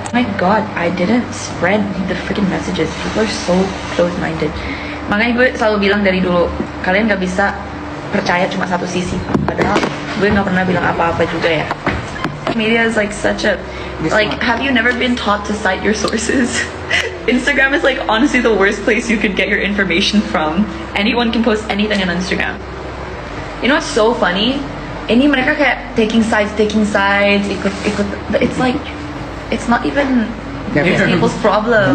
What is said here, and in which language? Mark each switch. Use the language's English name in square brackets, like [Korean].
[English] My God, I didn't spread the freaking messages. People are so close-minded. [Indonesian] Makanya gue selalu bilang dari dulu, kalian gak bisa percaya cuma satu sisi. Padahal gue gak pernah bilang apa-apa juga ya. [English] Media is like such a, like, have you never been taught to cite your sources? Instagram is like honestly the worst place you could get your information from. Anyone can post anything on Instagram. You know what's so funny? [Indonesian] Ini mereka kayak [English] taking sides, [Indonesian] ikut. [English] It's like, it's not even these people's problem.